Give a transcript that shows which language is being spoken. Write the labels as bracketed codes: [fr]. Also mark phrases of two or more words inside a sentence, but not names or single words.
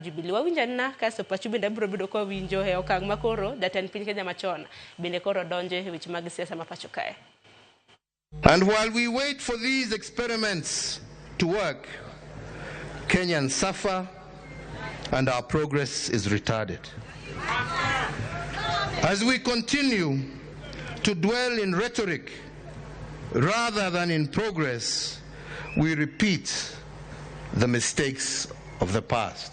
[luo] Jubilee wawinjo na kaso pacho bende biro bedo ko winjo e okang' makoro jatend piny Kenya machon bende koro donjo e weche mag siasa ma pacho kae. [en] And while we wait for these experiments to work, Kenyans suffer and our progress is retarded. As we continue to dwell in rhetoric rather than in progress, we repeat the mistakes of the past.